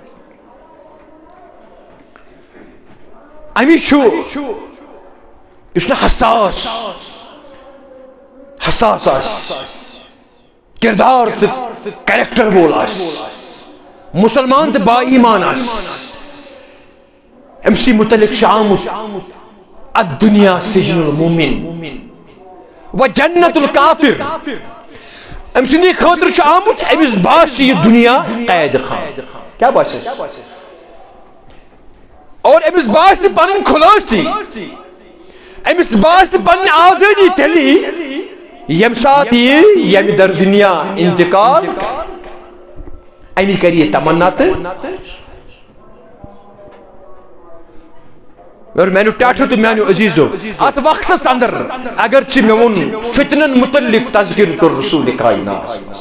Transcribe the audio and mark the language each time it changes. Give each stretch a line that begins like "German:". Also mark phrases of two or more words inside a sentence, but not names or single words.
Kashmiri: اَمہِ چھُ یُس نہٕ حساس آسہِ کردار تہٕ کریکٹر وول آسہِ مسلمان تہٕ با ایمان آسہِ أمۍ سٕے متعلق چھُ آمُت
Arabic: الدنیا سجن المؤمن و جنت الکافر
Kashmiri: أمۍ سٕنٛدی خٲطرٕ چھُ آمُت أمِس باسہِ یہِ دُنیا قید خان کیاہ باسہِ اور أمِس باسہِ پنٕنۍ خُلٲصی أمِس باسہِ پنٕنۍ آزٲدی تیٚلہِ ییٚمہِ ساتہٕ یہِ ییٚمہِ در دُنیا انتقال اَمی کرِ یہِ تمنا تہٕ اور میانو ٹاٹھو تو میانو عزیزو ات وقتس اندر اگرچہ مے وون فتنن متعلق تذکر کر رسول کائنات